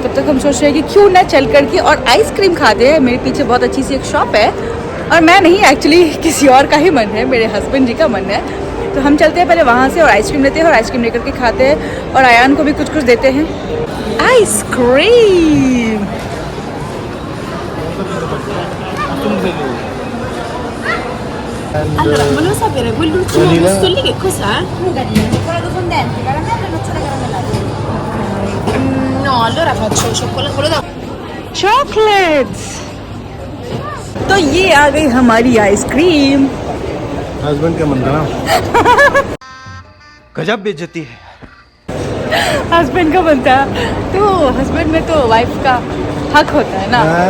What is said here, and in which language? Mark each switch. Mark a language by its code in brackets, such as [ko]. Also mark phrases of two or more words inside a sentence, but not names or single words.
[hi] तब तक हम सोच रहे हैं कि क्यों ना चल करके और आइसक्रीम खाते हैं। मेरे पीछे बहुत अच्छी सी एक शॉप है और मैं नहीं, एक्चुअली किसी और का ही मन है, मेरे हस्बैंड जी का मन है। तो हम चलते हैं पहले वहाँ से और आइसक्रीम लेते हैं और आइसक्रीम लेकर के खाते हैं और आयान को भी कुछ कुछ देते हैं। आइसक्रीम [it] Allora, volevo sapere quell'ultimo gusto lì che cos'è? cioccolato fondente, caramello e nocciole caramellate. No, allora faccio cioccolato, quello da... [hi] चॉकलेट्स। तो ये आ गई हमारी आइसक्रीम। हस्बैंड का मन था ना। गजब बेइज्जती है। हस्बैंड का बनता है तो हस्बैंड में तो वाइफ का हक होता है ना।